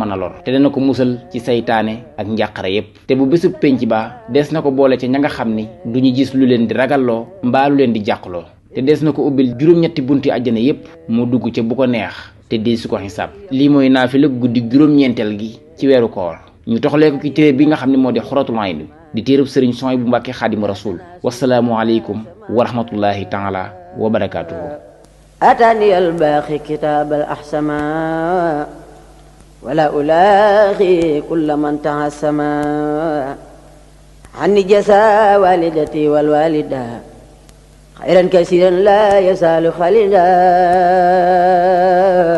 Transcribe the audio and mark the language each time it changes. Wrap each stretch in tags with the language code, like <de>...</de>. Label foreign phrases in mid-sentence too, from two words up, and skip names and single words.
<wo>a lor te dana ko musal ci saytaane ak njàqare yépp te bu bisub penc ba des na ko boole ca ña nga xam ni duñu gis lu leen di ragalloo mbaa lu leen di jàqloo te des na ko ubbil juróom-ñetti bunti àjjana yépp mu dugg ca bu ko neex te di su ko xisaab lii mooy naafila guddi juróom-ñeenteel gi ci weeru koor ñu toxalee ko ci téere bi nga xam ne moo di Xuratul Ayni di téereb sëriñ Suhaybu bu Mbàkke Xaadimu Rasuul</wo> <ar>والسلام عليكم ورحمة الله تعالى وبركاته أتاني الباخي كتاب الأحسما ولا ألاغي كل من تعسما عني جزا والدتي والوالدة خيرا كثيرا لا يزال خالدا</ar>